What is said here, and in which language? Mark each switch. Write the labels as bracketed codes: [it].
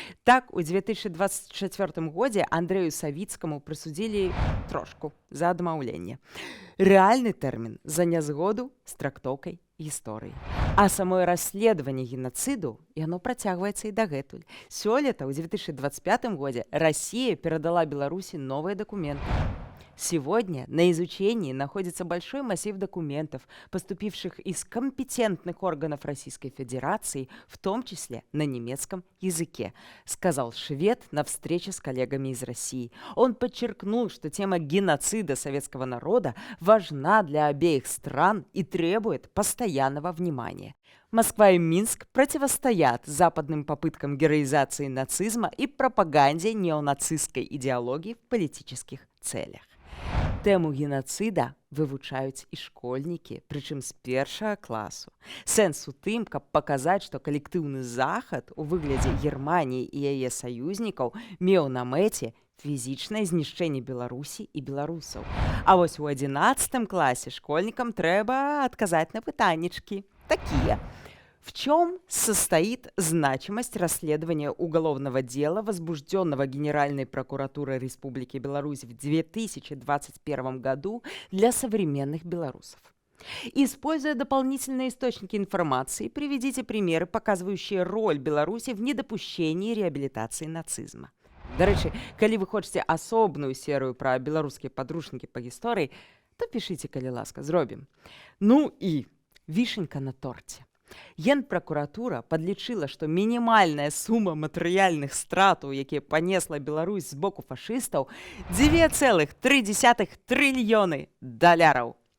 [be] Так, у 2024 годзе Андрэю Савіцкаму прысудзілі трошку за адмаўленне. Рэальны тэрмін за нязгоду з трактоўкай гісторыі. А самое расследаванне генацыду, яно працягваецца і дагэтуль. Сёлета, ў 2025 годзе, Расія перадала Беларусі новыя дакументы. [ru] Сегодня на изучении находится большой массив документов, поступивших из компетентных органов Российской Федерации, в том числе на немецком языке, сказал швед на встрече с коллегами из России. Он подчеркнул, что тема геноцида советского народа важна для обеих стран и требует постоянного внимания. Москва и Минск противостоят западным попыткам героизации нацизма и пропаганде неонацистской идеологии в политических целях. [be] Тему геноцида вывучаюць і школьнікі, прычым з першага класу. Сэнс у тым, каб паказаць, што калектыўны захад у выглядзе Германіі і яе саюзнікаў меў на мэце фізічнае знішчэнне Беларусі і беларусаў. А вось у 11 класе школьнікам трэба адказаць на пытаннічкі. [ru] Такие. В чем состоит значимость расследования уголовного дела, возбужденного Генеральной прокуратурой Республики Беларусь в 2021 году для современных белорусов? Используя дополнительные источники информации, приведите примеры, показывающие роль Беларуси в недопущении реабилитации нацизма. [be] До речі, калі вы хочаце асобную серыю пра беларускія падручнікі па гісторыі, то пішыце, калі ласка, зробім. Ну і вішенька на торце. Генпракуратура падлічыла, што мінімальная сума матэрыяльных стратаў, якія панесла Беларусь з боку фашыстаў, 2,3 трыльёны даляраў.